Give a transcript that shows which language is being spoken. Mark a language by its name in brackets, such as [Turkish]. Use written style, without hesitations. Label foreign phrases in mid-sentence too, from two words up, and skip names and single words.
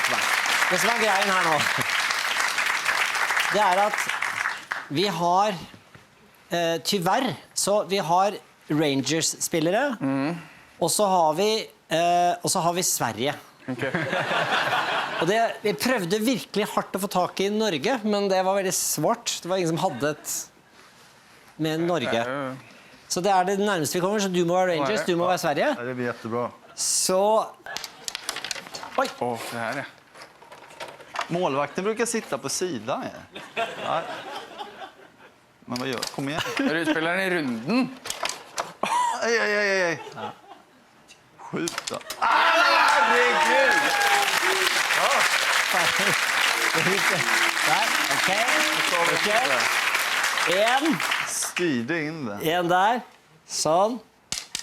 [Norwegian] Det som er greien her nå, det er at vi har, tyvärr, så vi har Rangers-spillere, og så har vi Sverige. Okay. Og vi prøvde virkelig hardt å få tak i Norge, men det var veldig svårt. Det var ingen som hadde et med Norge. Så det er det nærmeste vi kommer, så du må være Rangers, du må være Sverige. [Swedish] Ja, det blir jättebra. Så... Oj! Det här är. Målvakten brukar sitta på sidan. Ja. Men vad gör? Kom igen. Du spelar den i runden. Ej. Ja. Skjut då. Herregud! [Norwegian] Der, ok. En. [Swedish] Styrde in den. [Norwegian] En der. Sånn.